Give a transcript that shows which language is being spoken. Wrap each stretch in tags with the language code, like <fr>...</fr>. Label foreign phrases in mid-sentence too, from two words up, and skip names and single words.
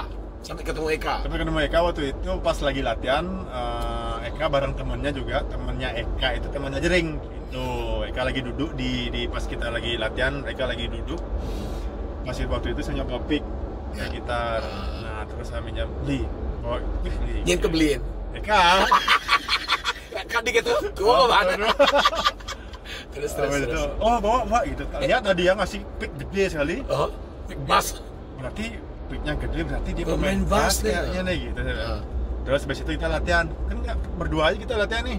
<id>Sampai ketemu Eka waktu itu pas lagi latihan. Eka bareng temennya juga. Temennya Eka itu temennya Jering. Itu Eka lagi duduk di pas kita lagi latihan. Eka lagi duduk. Masih waktu itu saya nyoba pick gitar. Nah, terus saya minjam beli.</id> <ban>Nyen kebeliin.</ban> <id>Eka. Kan gitu. Gua mana? Terus. Oh, bawa gitu. Lihat tadi yang ngasih pick gede sekali. Oh, pick bass. Berarti picknya gede, berarti dia pemain bass kayaknya nih gitu. Terus habis itu kita latihan. Kan nggak berdua aja kita latihan nih.</id>